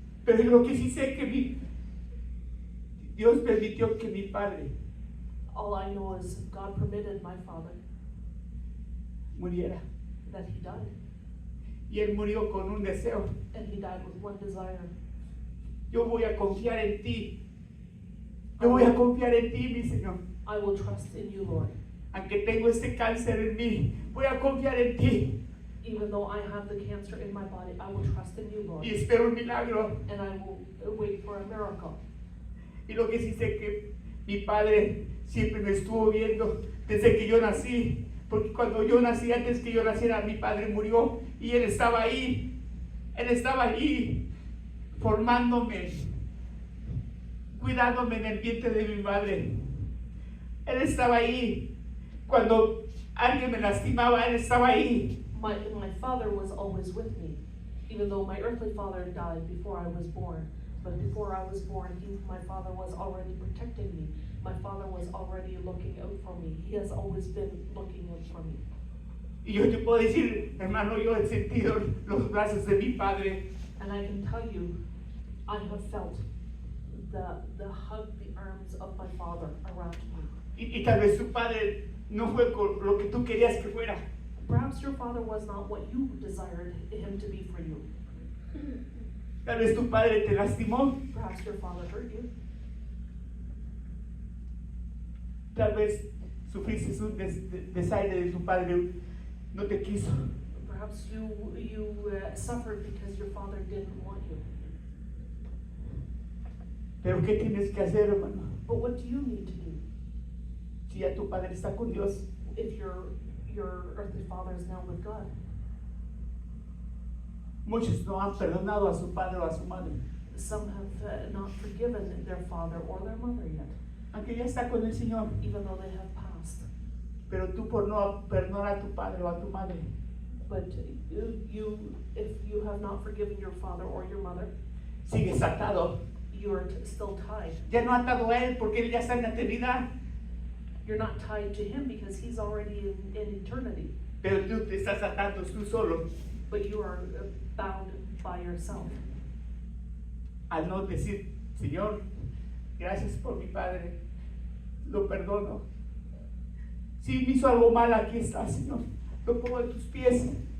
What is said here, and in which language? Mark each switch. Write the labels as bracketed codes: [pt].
[es] Pero lo que sí sé que Dios permitió que mi Padre [en] All I know is God permitted my father [es] muriera. [en] that he died. [es] Y Él murió con un deseo. [en] And he died with one desire. [es] Yo voy a confiar en ti. Yo voy a confiar en ti, mi Señor. [en] I will trust in you, Lord. [es] Aunque tengo este cáncer en mí, voy a confiar en ti. [en] Even though I have the cancer in my body, I will trust in you, Lord. [es] Y espero un milagro. [en] And I will wait for a miracle. [es] Y lo que sí sé que mi Padre siempre me estuvo viendo desde que yo nací. Porque cuando yo nací, antes que yo naciera, mi Padre murió. Y Él estaba ahí. Él estaba ahí formándome, cuidándome en el vientre de mi madre. Él estaba ahí. Cuando alguien me lastimaba, Él estaba ahí. [en] My father was always with me, even though my earthly father died before I was born. But before I was born, my father was already protecting me. My father was already looking out for me. He has always been looking out for me. [es] Y yo te puedo decir, hermano, yo he sentido los brazos de mi Padre. [en] And I can tell you, I have felt the hug, the arms of my father around me. [es] Y tal vez tu Padre no fue con lo que tú querías que fuera. [en] Perhaps your father was not what you desired him to be for you. [es] Tal vez tu Padre te lastimó. [en] Perhaps your father hurt you. [es] Tal vez sufriste un desaire de tu Padre. No te quiso. [en] Perhaps you suffered because your father didn't want you. [es] Pero ¿qué tienes que hacer, hermano? [en] But what do you need to do? [es] Si ya tu Padre está con Dios. [en] If your earthly father is now with God. [es] Muchos no han perdonado a su padre o a su madre. [en] Some have not forgiven their father or their mother yet. [es] aunque ya está con el Señor, [en] even though they have passed. [es] pero tú por no perdonar a tu padre o a tu madre, [en] But if you have not forgiven your father or your mother, [es] sigues atado. [en] you are still tied. [es] Ya no atado a él porque él ya está en la eternidad, [en] You're not tied to him because he's already in eternity, [es] pero tú te estás atando tú solo [en] but you are bound by yourself. [es] al no decir, Señor, gracias por mi padre, lo perdono. Si me hizo algo mal, aquí está, Señor, lo pongo en tus pies.